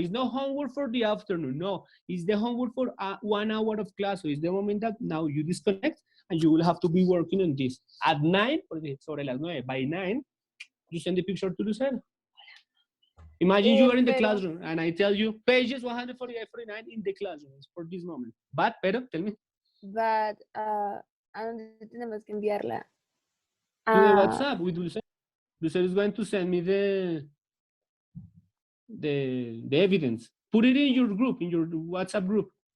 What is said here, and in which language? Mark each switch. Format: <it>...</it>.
<en>It's no homework for the afternoon. No, it's the homework for 1 hour of class. So it's the moment that now you disconnect and you will have to be working on this. At 9,</en> <es>sobre las 9,</es> <en>by 9, you send the picture to Lucero. Imagine you are in the classroom and I tell you pages 148, 49 in the classroom for this moment.</en> <es>Pero,</es> <en>tell me. But,</en> <es>¿a dónde tenemos que enviarla?</es> <en>To the WhatsApp with Lucero. Lucero is going to send me the evidence. Put it in your group, in your WhatsApp group.</en>